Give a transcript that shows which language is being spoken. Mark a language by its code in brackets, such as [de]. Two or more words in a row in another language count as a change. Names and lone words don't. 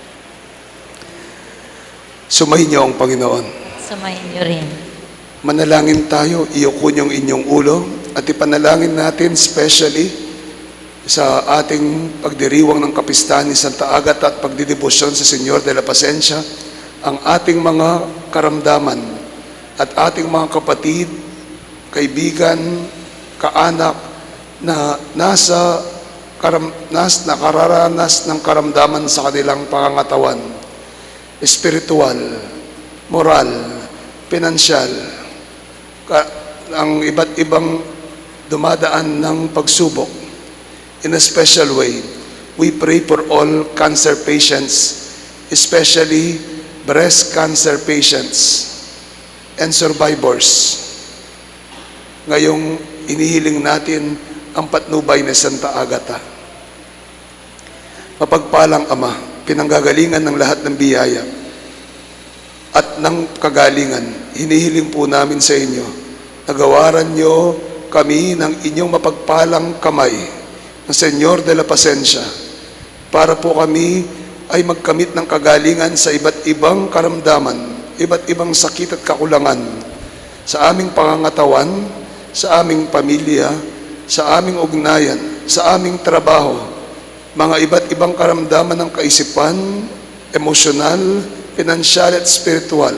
[tl] Sumayin niyo ang Panginoon. Sumayin niyo rin. Manalangin tayo, iyuko niyong inyong ulo at ipanalangin natin especially sa ating pagdiriwang ng kapistahan ni Santa Agata at pagdidebosyon sa Senyor de la Pasencia, ang ating mga karamdaman at ating mga kapatid, kaibigan, kaanak na nakararanas ng karamdaman sa kanilang pangangatawan, espiritual, moral, pinansyal, ang iba't ibang dumadaan ng pagsubok. [en] In a special way, we pray for all cancer patients, especially breast cancer patients and survivors. [tl] Ngayong inihiling natin ang patnubay ni Santa Agata. Mapagpalang Ama, pinanggagalingan ng lahat ng biyaya at ng kagalingan, hinihiling po namin sa inyo, nagawaran nyo kami ng inyong mapagpalang kamay ng Senyor de la Pasencia para po kami ay magkamit ng kagalingan sa iba't ibang karamdaman, iba't ibang sakit at kakulangan sa aming pangangatawan, sa aming pamilya, sa aming ugnayan, sa aming trabaho, mga iba't ibang karamdaman ng kaisipan, emosyonal, pinansyal at spiritual.